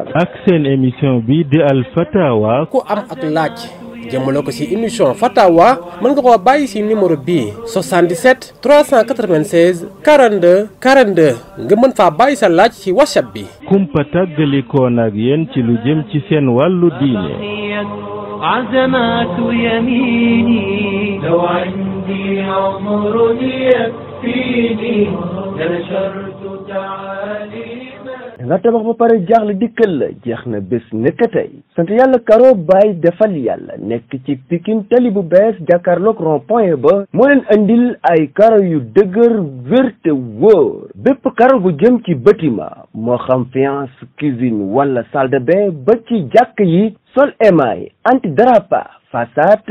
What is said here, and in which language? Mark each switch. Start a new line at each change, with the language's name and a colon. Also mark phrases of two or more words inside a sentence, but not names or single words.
Wolof: ak seen émission bi di Al Fatawa ku am ak laaj jëmale ko ci émission Fatawa mën nga koo bàyyi ci numéro bii 77 396 42 42 nga mën faa bàyyi sa laaj ci WhatsApp bi kumpa tàggalikoon ak yéen ci lu jëm ci seen wàllu diine
Arabic: عزمات يميني لو عندي عمر يكفيني لنشرت تعاليما
Wolof: nga tabax ba pare jaaxle dikkal la jeex na bés nekk tey sant yàlla Karo Baye defal yàlla nekk ci Pikine tali bu bees jàkkaarloog rond-point ba moo leen andil ay karo yu dëgër wér te wóor bépp karo bu jëm ci bâtiment moo xam
French: faïence cuisine
Wolof: wala
French: salle de bain
Wolof: ba ci jàkk yi sol
French: émail antidérapant façade